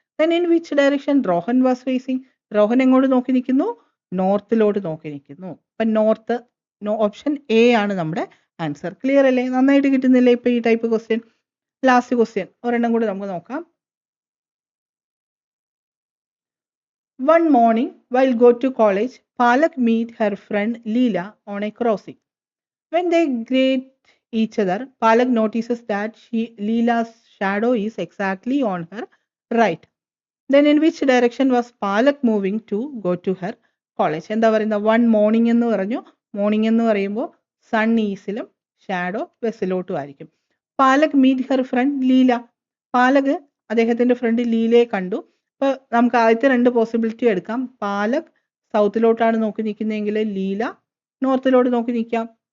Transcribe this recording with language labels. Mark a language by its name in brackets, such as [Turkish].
[English] Then in which direction Rohan was facing? [Malayalam] Rohan എങ്ങോട്ട് നോക്കി നിൽക്കുന്നു? നോർത്തിലോട്ട് നോക്കി നിൽക്കുന്നു. അപ്പൊ നോർത്ത്, ഓപ്ഷൻ എ ആണ് നമ്മുടെ ആൻസർ. ക്ലിയർ അല്ലേ? നന്നായിട്ട് കിട്ടുന്നില്ലേ ഇപ്പൊ ഈ ടൈപ്പ് ക്വസ്റ്റ്യൻ? ലാസ്റ്റ് ക്വസ്റ്റ്യൻ ഒരെണ്ണം കൂടി നമുക്ക് നോക്കാം. [English] One morning, while go to college, Palak meet her friend Leela on a crossing. When they greet each other, Palak notices that Leela's shadow is exactly on her right. Then in which direction was Palak moving to go to her college? [Malayalam] എന്താ പറയുന്നത്? One morning എന്ന് പറഞ്ഞു. Morning എന്ന് പറയുമ്പോൾ sun ഈസിലും shadow വെസ്റ്റിലോട്ടും ആയിരിക്കും. [English] Palak meet her friend Leela. [Malayalam] Palak അദ്ദേഹത്തിന്റെ front ലീലയെ കണ്ടു. അപ്പൊ നമുക്ക് ആദ്യത്തെ രണ്ട് പോസിബിലിറ്റി എടുക്കാം. പാലക് സൗത്തിലോട്ടാണ് നോക്കി നിൽക്കുന്നതെങ്കിൽ ലീല നോർത്തിലോട്ട് നോക്കി നിൽക്കാം.